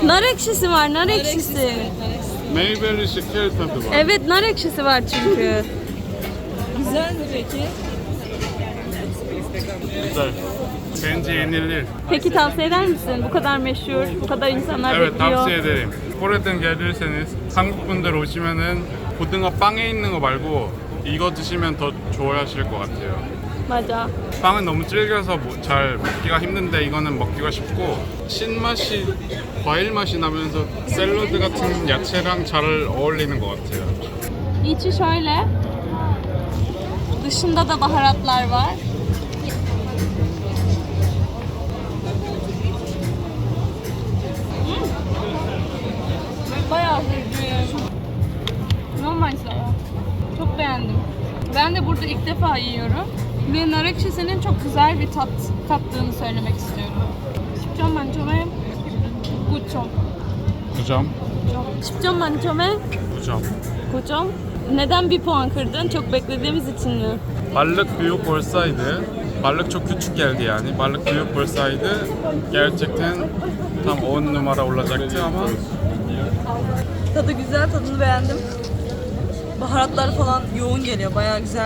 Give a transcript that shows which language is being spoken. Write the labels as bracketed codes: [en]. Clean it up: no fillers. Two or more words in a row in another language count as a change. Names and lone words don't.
[tr] Nar ekşisi var, nar ekşisi. Meyveli şeker tadı var. Evet, nar ekşisi var çünkü. Güzel mi peki? Güzel. Bence yenilir. Peki tavsiye eder misin? Bu kadar meşhur, bu kadar insanlar Evet, bekliyor. tavsiye ederim. [ko] 코레든 gelirseniz 한국 분들 오시면은 고등어 빵에 있는 거 말고 이거 드시면 더 좋아하실 것 같아요. 맞아. 빵은 너무 질겨서 잘 먹기가 힘든데 이거는 먹기가 쉽고 신맛이 과일 맛이 나면서 샐러드 같은 야채랑 잘 어울리는 것 같아요. [tr] İçi şöyle. Dışında da baharatlar var. Bayağı hızlı. Normal sana. Çok beğendim. Ben de burada ilk defa yiyorum. Ve nar ekşisinin çok güzel bir tat kattığını söylemek istiyorum. [ko] 10점 만점에 9점. 9점. 10점 만점에 9점. 9점. [tr] Neden bir puan kırdın? Çok beklediğimiz için mi? Balık büyük olsaydı, balık çok küçük geldi yani. Balık büyük olsaydı gerçekten tam 10 numara olacaktı ama Tadı güzel, tadını beğendim. Baharatlar falan yoğun geliyor, bayağı güzel.